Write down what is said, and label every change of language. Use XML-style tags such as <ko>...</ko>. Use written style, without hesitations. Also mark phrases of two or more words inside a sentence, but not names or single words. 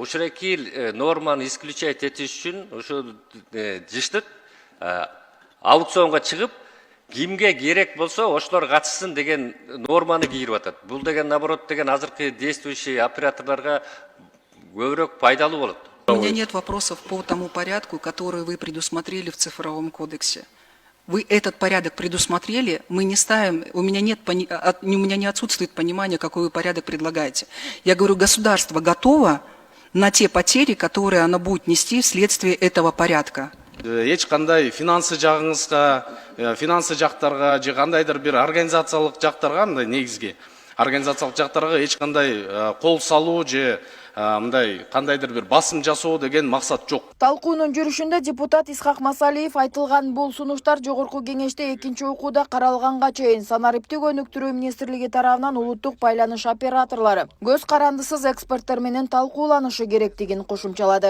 <ky>Ушунаки норманы исключать этиш үчүн ушу жыштык аукционго чыгып, кимге керек болсо ошолор катышсын деген норманы кийирип атат. Бул деген наоборот деген азыркы действующий операторлорго көбүрөөк пайдалуу болот.</ky> <ru>У меня нет вопросов по тому порядку, который вы предусмотрели в цифровом кодексе. Вы этот порядок предусмотрели, мы не ставим, у меня не отсутствует понимание, какой вы порядок предлагаете. Я говорю, государство готово на те потери, которые оно будет нести вследствие этого порядка.</ru> <ky>Эч кандай финансы жактарга же кандайдыр бир организациялык жактарга, мындай негизги организациялык жактарга эч кандай кол салуу же мындай кандайдыр бир басым жасоо деген максат жок. Талкуунун жүрүшүндө депутат Исхак Масалиев айтылган бул сунуштар Жогорку Кеңеште экинчи окууда каралганга чейин санариптик өнүктүрүү министрлиги тарабынан улуттук байланыш операторлору көз карандысыз эксперттер менен талкууланышы керектигин кошумчалады.</ky>